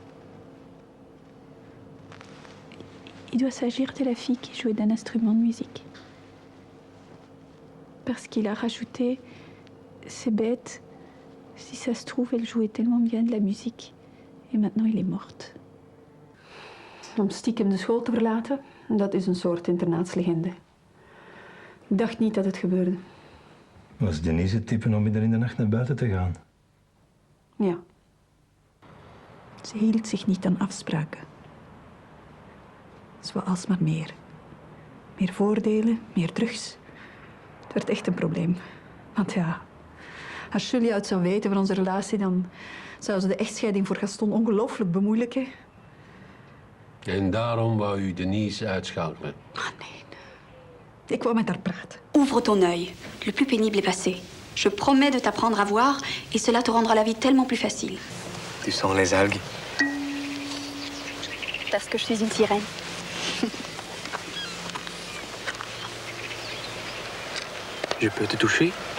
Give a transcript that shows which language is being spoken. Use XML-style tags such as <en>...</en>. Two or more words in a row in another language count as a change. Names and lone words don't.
<fr>Il doit s'agir de la fille qui jouait d'un instrument de musique. Parce qu'il a rajouté « C'est bête, si ça se trouve, elle jouait tellement bien de la muziek. En maintenant, elle est morte.</fr> <nl>» Om stiekem de school te verlaten, dat is een soort internaatslegende. Ik dacht niet dat het gebeurde. Was Denise het type om midden in de nacht naar buiten te gaan? Ja. Ze hield zich niet aan afspraken. Ze wou alsmaar meer. Meer voordelen, meer drugs. Het werd echt een probleem. Want ja, als Julia het zou weten van onze relatie, dan zou ze de echtscheiding voor Gaston ongelooflijk bemoeilijken. En daarom wou u Denise uitschakelen? Ah, nee. Ik wou met haar praten.</nl> <fr>Ouvre ton œil. Le plus pénible est passé. Je promets de t'apprendre à voir et cela te rendra la vie tellement plus facile. Tu sens les algues? Parce que je suis une sirène. Je peux te toucher?</fr>